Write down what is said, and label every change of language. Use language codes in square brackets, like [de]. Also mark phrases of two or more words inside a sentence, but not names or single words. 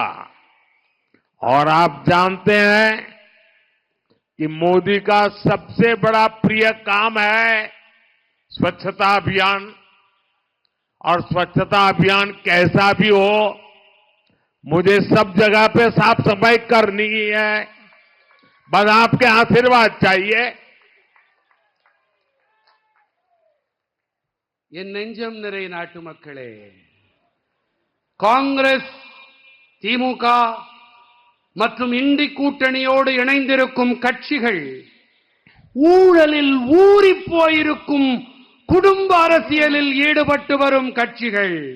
[hi] और आप जानते हैं कि मोदी का सबसे बड़ा प्रिय काम है स्वच्छता अभियान। और स्वच्छता अभियान कैसा भी हो, मुझे सब जगह पे साफ सफाई करनी ही है। बस आपके आशीर्वाद चाहिए। [ta] என் நெஞ்சம் நிறை நாட்டு மக்களே, காங்கிரஸ், திமுக மற்றும் இந்தி கூட்டணியோடு இணைந்திருக்கும் கட்சிகள் ஊழலில் ஊறிப் போயிருக்கும் குடும்ப அரசியலில் ஈடுபட்டு வரும் கட்சிகள்.